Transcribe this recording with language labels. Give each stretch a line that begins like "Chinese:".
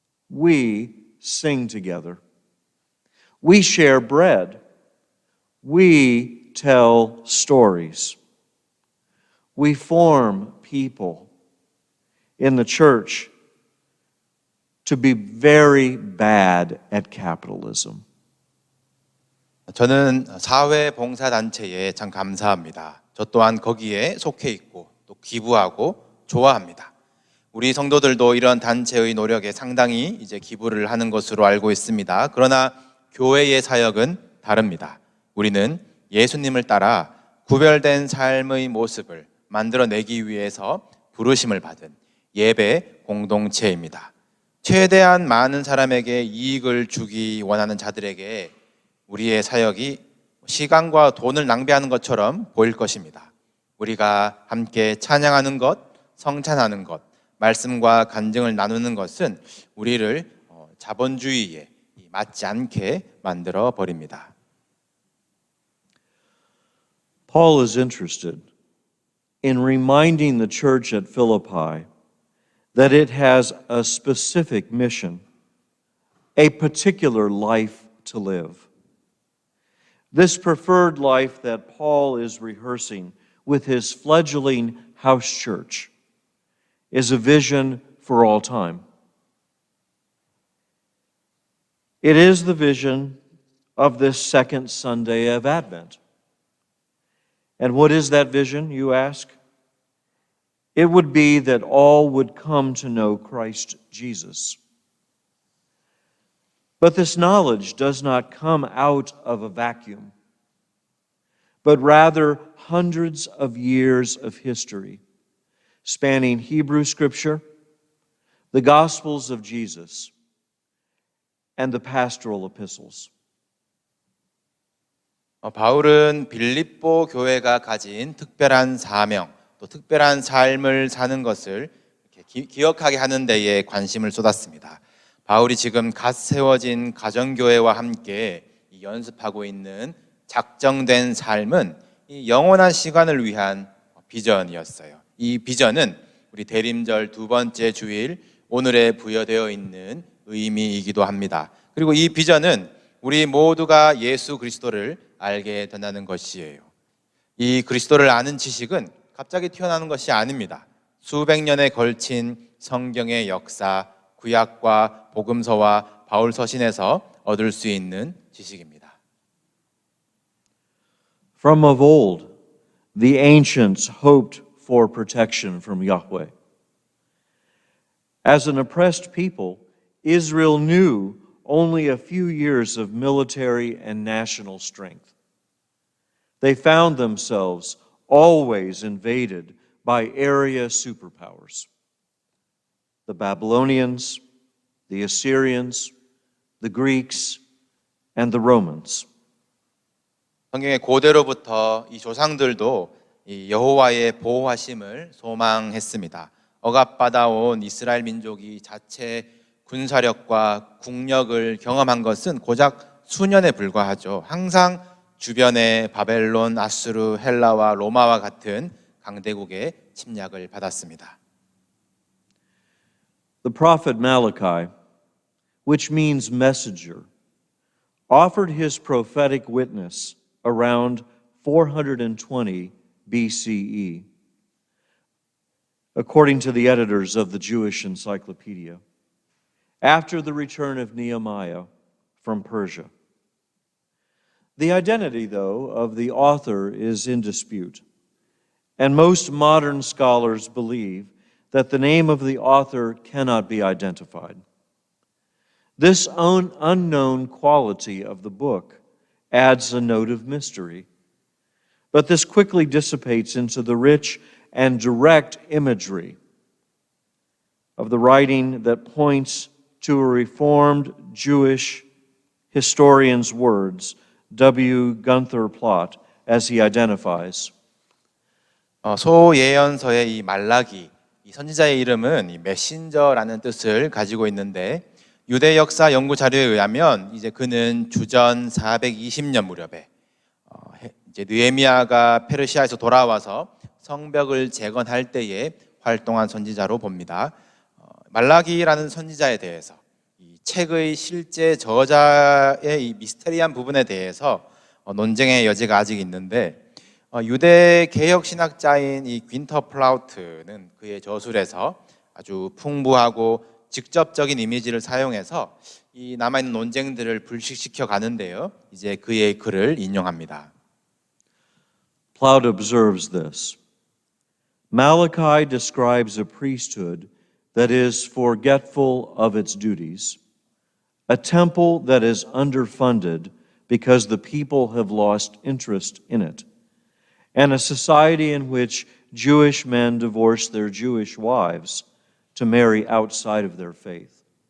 English: We sing together. We share bread. We tell stories. We form people in the church to be very bad at capitalism.
Korean: 저는 사회봉사단체에 참 감사합니다. 저 또한 거기에 속해 있고 또 기부하고 좋아합니다. 우리 성도들도 이런 단체의 노력에 상당히 이제 기부를 하는 것으로 알고 있습니다. 그러나 교회의 사역은 다릅니다. 우리는 예수님을 따라 구별된 삶의 모습을 만들어내기 위해서 부르심을 받은 예배 공동체입니다. 최대한 많은 사람에게 이익을 주기 원하는 자들에게 우리의 사역이 시간과 돈을 낭비하는 것처럼 보일 것입니다. 우리가 함께 찬양하는 것, 성찬하는 것, 말씀과 간증을 나누는 것은 우리를 자본주의에 맞지 않게 만들어 버립니다.
English: Paul is interested in reminding the church at Philippi that it has a specific mission, a particular life to live. This preferred life that Paul is rehearsing with his fledgling house church is a vision for all time. It is the vision of this second Sunday of Advent. And what is that vision, you ask? it would be that all would come to know Christ Jesus. But this knowledge does not come out of a vacuum, but rather hundreds of years of history, spanning Hebrew Scripture, the Gospels of Jesus, and the pastoral epistles.
Korean: 바울은 빌립보 교회가 가진 특별한 사명, 또 특별한 삶을 사는 것을 이렇게 기억하게 하는 데에 관심을 쏟았습니다. 바울이 지금 갓 세워진 가정교회와 함께 연습하고 있는 작정된 삶은 이 영원한 시간을 위한 비전이었어요. 이 비전은 우리 대림절 두 번째 주일 오늘에 부여되어 있는 의미이기도 합니다. 그리고 이 비전은 우리 모두가 예수 그리스도를 알게 된다는 것이에요. 이 그리스도를 아는 지식은 갑자기 튀어나오는 것이 아닙니다. 수백 년에 걸친 성경의 역사, 구약과 복음서와 바울 서신에서 얻을 수 있는 지식입니다.
English: From of old, the ancients hoped for protection from Yahweh. As an oppressed people, Israel knew only a few years of military and national strength. They found themselves always invaded by area superpowers. The Babylonians, the Assyrians, the Greeks, and the Romans.
Korean: 성경의 고대로부터 이 조상들도 이 여호와의 보호하심을 소망했습니다. 억압받아온 이스라엘 민족이 자체 군사력과 국력을 경험한 것은 고작 수년에 불과하죠. 항상 주변에 바벨론, 아수르, 헬라와 로마와 같은 강대국의 침략을 받았습니다.
English: The prophet Malachi, which means messenger, offered his prophetic witness around 420 BCE, according to the editors of the Jewish Encyclopedia, after the return of Nehemiah from Persia. The identity, though, of the author is in dispute, and most modern scholars believe that the name of the author cannot be identified. This unknown quality of the book adds a note of mystery, but this quickly dissipates into the rich and direct imagery of the writing that points to a Reformed Jewish historian's words, W. Gunther Platt, as he identifies.
Korean: 소예언서의 이 말라기, 이 선지자의 이름은 이 메신저라는 뜻을 가지고 있는데 유대 역사 연구 자료에 의하면 이제 그는 주전 420년 무렵에 이제 느헤미야가 페르시아에서 돌아와서 성벽을 재건할 때에 활동한 선지자로 봅니다. 말라기라는 선지자에 대해서 이 책의 실제 저자의 이 미스테리한 부분에 대해서 논쟁의 여지가 아직 있는데 유대 개혁 신학자인 이 귄터 플라우트는 그의 저술에서 아주 풍부하고 직접적인 이미지를 사용해서 이 남아있는 논쟁들을 불식시켜 가는데요. 이제 그의 글을 인용합니다.
English: Plaut observes this. Malachi describes a priesthood that is forgetful of its duties, a temple that is underfunded because the people have lost interest in it, and a society in which Jewish men divorce their Jewish wives to marry outside of their faith.